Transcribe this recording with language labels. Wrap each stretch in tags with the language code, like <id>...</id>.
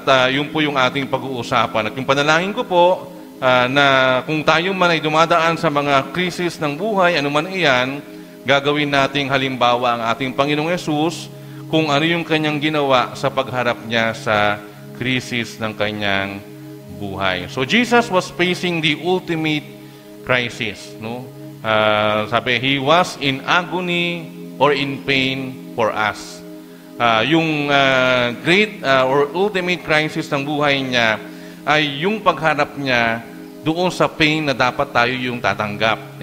<tl>Yun po yung ating pag-uusapan. At yung panalangin ko po, na kung tayo man ay dumadaan sa mga krisis ng buhay, ano man iyan, gagawin nating halimbawa ang ating Panginoong Yesus kung ano yung kanyang ginawa sa pagharap niya sa krisis ng kanyang buhay.</tl> <en>So Jesus was facing the ultimate crisis. No? Sabi, He was in agony or in pain for us.</en> <tl>Yung</tl> <en>great or ultimate crisis</en> <tl>ng buhay niya ay yung pagharap niya doon sa pain na dapat tayo yung tatanggap.</tl>